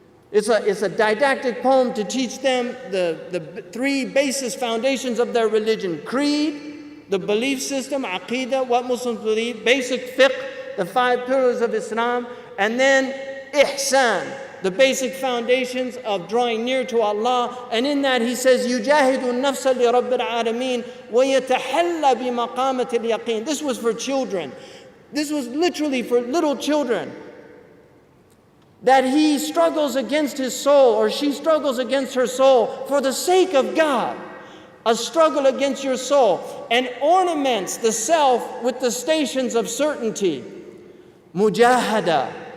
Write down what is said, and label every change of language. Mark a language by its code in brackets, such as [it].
[en] It's a didactic poem to teach them the three basis foundations of their religion. Creed, the belief system, aqidah, what Muslims believe, basic fiqh, the 5 pillars of Islam, and then ihsan, the basic foundations of drawing near to Allah. And in that he says, [ar] يُجَاهِدُ النَّفْسَ لِرَبِّ الْعَالَمِينَ وَيَتَحَلَّى بِمَقَامَةِ الْيَقِينَ. [en] This was for children. This was literally for little children. That he struggles against his soul, or she struggles against her soul for the sake of God. A struggle against your soul, and ornaments the self with the stations of certainty. Mujahada.